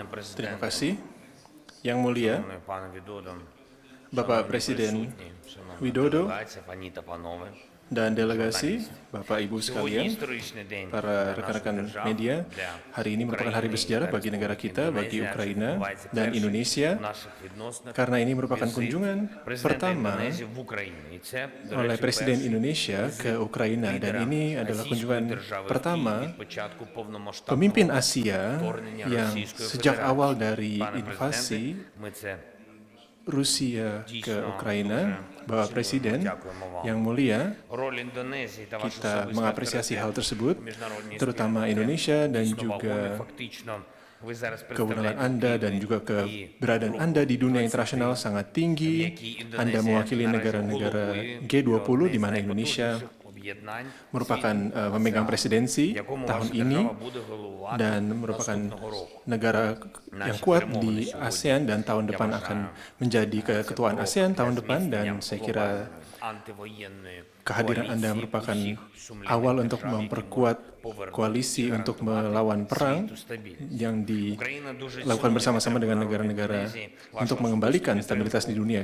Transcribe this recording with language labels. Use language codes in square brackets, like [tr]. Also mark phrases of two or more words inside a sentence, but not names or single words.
[id] Terima [uk] президенте, [id] kasih. Yang mulia, [uk] шановний пане Відодо, [id] Bapak [uk] шановні [id] Presiden [uk] присутні, шановна [id] Widodo [uk] делегація, пані та панове. [id] dan delegasi, Bapak Ibu [uk] Сьогодні [id] sekalian, [uk] історичний день [id] para [uk] для нашої [id] rekan-rekan [uk] держави, [id] media, [uk] для [id] hari ini merupakan hari [uk] України [id] bersejarah [uk] та [id] bagi negara [uk] Республіки [id] kita, bagi [uk] Індонезія, адже [id] Ukraina [uk] відбувається [id] dan [uk] перший [id] Indonesia, [uk] в наших відносинах [id] karena ini merupakan [uk] візит [id] kunjungan [uk] президента [id] pertama [uk] Індонезії в Україні. І це, до [id] oleh [uk] речі, [id] Presiden [uk] перший [id] Indonesia ke Ukraina dan [uk] лідера [id] ini adalah [uk] Азійської [id] kunjungan [uk] держави в [id] pertama [uk] Київ від початку повномасштабного [id] pemimpin Asia [uk] вторгнення [id] yang [uk] Російської [id] sejak [uk] Федерації. [id] awal dari [uk] Пане [id] invasi [uk] президенте, ми це [id] Rusia ke [uk] Дійсно, [id] Ukraina, [uk] дуже [id] Bapak [uk] цінуємо, [id] Presiden [uk] дякуємо вам. [id] yang mulia, [uk] Роль Індонезії та ваш [id] kita [uk] особистий [id] mengapresiasi hal [uk] авторитет [id] tersebut, [uk] в міжнародній [id] terutama [uk] спільноті [id] Indonesia dan [uk] дійсно [id] juga [uk] вагомий. Фактично, ви зараз [id] kewenangan [uk] представляєте [id] Anda dan [uk] Україну [id] juga [uk] і [id] keberadaan [uk] групу [id] Anda di dunia [uk] 23, [id] internasional sangat tinggi. [uk] в якій [id] Anda [uk] Індонезія [id] mewakili [uk] наразі [id] negara-negara [uk] головує [id] G20, [uk] одне [id] di [uk] з [id] mana Indonesia [uk] найпотужніших об'єднань [id] merupakan [uk] світу, [id] memegang presidensi [uk] якому [id] tahun [uk] ваша [id] ini [uk] держава буде головувати [id] dan merupakan [uk] наступного року. [id] negara yang kuat di ASEAN dan tahun depan akan menjadi keketuaan ASEAN tahun depan dan saya kira kehadiran Anda merupakan awal untuk memperkuat koalisi untuk melawan perang yang dilakukan bersama-sama dengan negara-negara untuk mengembalikan stabilitas di dunia.